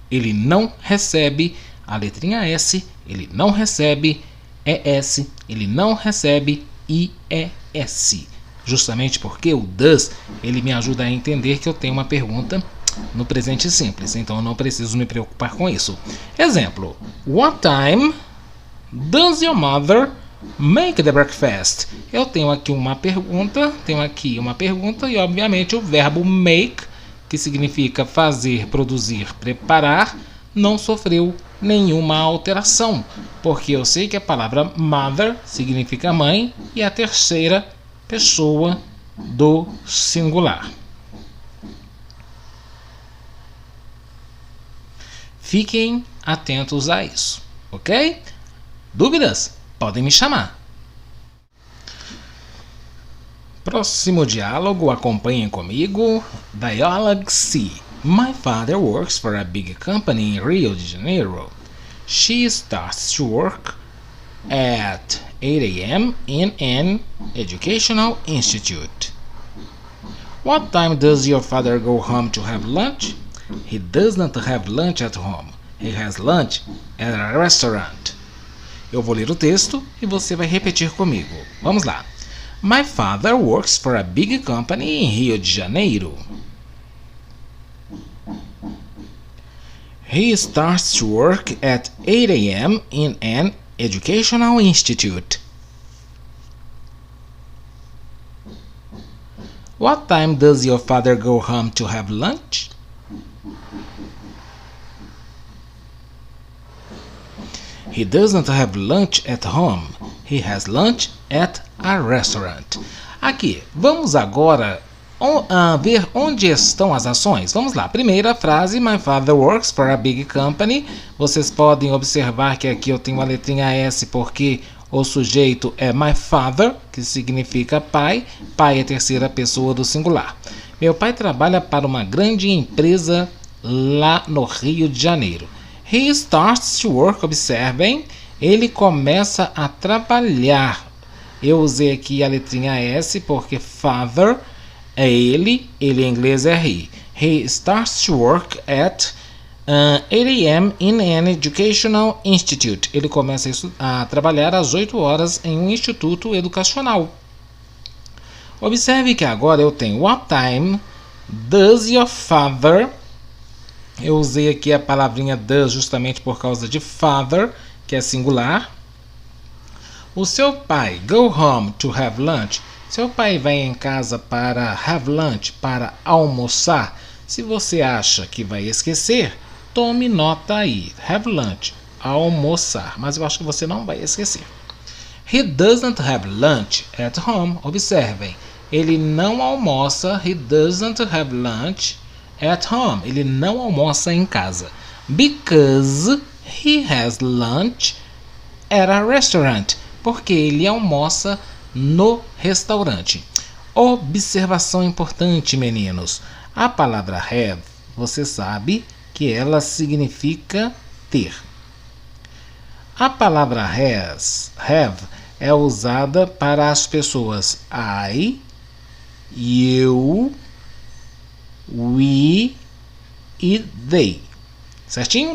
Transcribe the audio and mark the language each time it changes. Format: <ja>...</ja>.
<pt>Ele não recebe a letrinha S, ele não recebe ES, ele não recebe IES. Justamente porque o does, ele me ajuda a entender que eu tenho uma pergunta no presente simples. Então eu não preciso me preocupar com isso. Exemplo.</pt> <en>What time does your mother make the breakfast?</en> <pt>Eu tenho aqui uma pergunta, e obviamente o verbo make, que significa fazer, produzir, preparar, não sofreu nenhuma alteração, porque eu sei que a palavra mother significa mãe e a terceira pessoa do singular. Fiquem atentos a isso, ok? Dúvidas? Podem me chamar. Próximo diálogo, acompanhem comigo.</pt> <en>Dialogue C. My father works for a big company in Rio de Janeiro. She starts to work at 8 a.m. in an educational institute. What time does your father go home to have lunch? He does not have lunch at home. He has lunch at a restaurant.</en> <pt>Eu vou ler o texto e você vai repetir comigo. Vamos lá.</pt> <en>My father works for a big company in Rio de Janeiro. He starts to work at 8 a.m. in an educational institute. What time does your father go home to have lunch? He doesn't have lunch at home. He has lunch at a restaurant.</en> <pt>Aqui, vamos agora ver onde estão as ações. Vamos lá. Primeira frase,</pt> <en>my father works for a big company.</en> <pt>Vocês podem observar que aqui eu tenho a letrinha S porque o sujeito é my father, que significa pai. Pai é a terceira pessoa do singular. Meu pai trabalha para uma grande empresa lá no Rio de Janeiro.</pt> <en>He starts to work,</en> <pt>observem, ele começa a trabalhar. Eu usei aqui a letrinha S porque father é ele em inglês é he.</pt> <en>He starts to work at 8 a.m. in an educational institute.</en> <pt>Ele começa a trabalhar às 8 horas em um instituto educacional. Observe que agora eu tenho</pt> <en>what time does your father.</en> <pt>Eu usei aqui a palavrinha does justamente por causa de father, que é singular. O seu pai,</pt> <en>go home to have lunch.</en> <pt>Seu pai vai em casa para have lunch, para almoçar. Se você acha que vai esquecer, tome nota aí.</pt> <en>Have lunch,</en> <pt>almoçar. Mas eu acho que você não vai esquecer.</pt> <en>He doesn't have lunch at home.</en> <pt>Observem, ele não almoça.</pt> <en>He doesn't have lunch at home.</en> <pt>Ele não almoça em casa.</pt> <en>Because he has lunch at a restaurant.</en> <pt>Porque ele almoça no restaurante. Observação importante, meninos. A palavra have, você sabe que ela significa ter. A palavra have é usada para as pessoas I, you, we e they. Certinho?</pt>